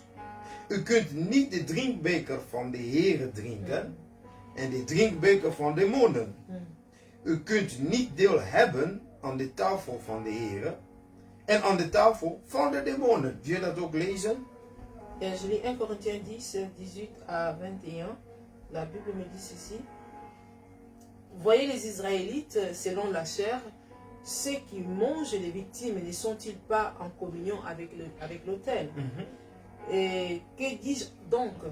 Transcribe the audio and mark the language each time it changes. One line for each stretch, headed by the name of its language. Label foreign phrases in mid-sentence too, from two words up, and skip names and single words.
Dutch: U kunt niet de drinkbeker van de Heere drinken en de drinkbeker van demonen. U kunt niet deel hebben aan de tafel van de Heere en aan de tafel van de demonen. Wil je dat ook lezen?
French: je lis 1 Corinthiens 10, 18 à 21. La Bible me dit ceci. Voyez les Israélites, selon la chair, ceux qui mangent les victimes ne sont-ils pas en communion avec l'autel? Et que dis-je donc?